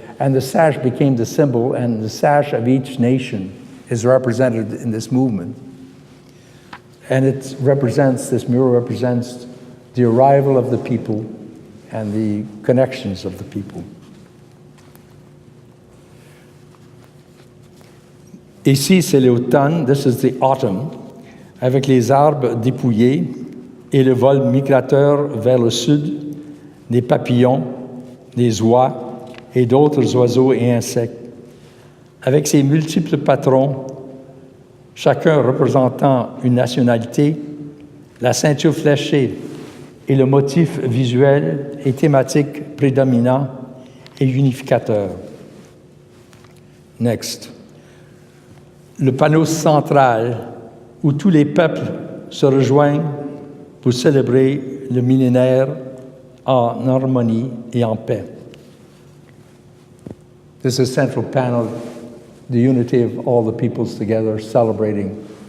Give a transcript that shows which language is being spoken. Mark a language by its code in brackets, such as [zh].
[en] And the sash became the symbol, and the sash of each nation is represented in this movement. And this mural represents the arrival of the people and the connections of the people. [fr] Ici, c'est l'automne, [en] this is the autumn, [fr] avec les arbres dépouillés et le vol migrateur vers le sud des papillons, des oies et d'autres oiseaux et insectes. Avec ses multiples patrons, chacun représentant une nationalité, la ceinture fléchée et le motif visuel et thématique prédominant et unificateur. Next. Le panneau central où tous les peuples se rejoignent pour célébrer le millénaire en harmonie et en paix. [en] This is a central panel, the unity of all the peoples together celebrating